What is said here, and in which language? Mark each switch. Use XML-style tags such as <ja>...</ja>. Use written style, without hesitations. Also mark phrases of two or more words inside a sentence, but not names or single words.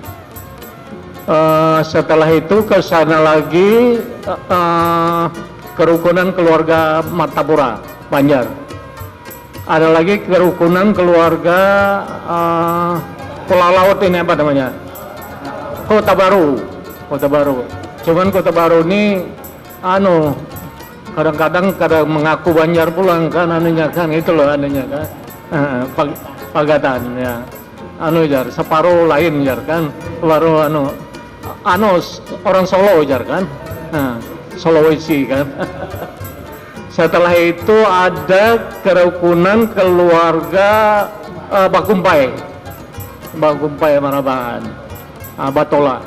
<id>Setelah itu ke sana lagi kerukunan keluarga Martapura, Banjar. Ada lagi kerukunan keluarga Pulau Laut ini apa namanya?</id> <bjn>Kota Baru. Cuman Kota Baru ini kadang-kadang mengaku Banjar pulang kan itu loh kan. Pagatan ya. Jar separuh lain jar kan. Separuh orang Solo jar kan. Sulawesi kan.</bjn> <id>Setelah itu ada kerukunan keluarga Bakumpai Marabahan, Batola.</id>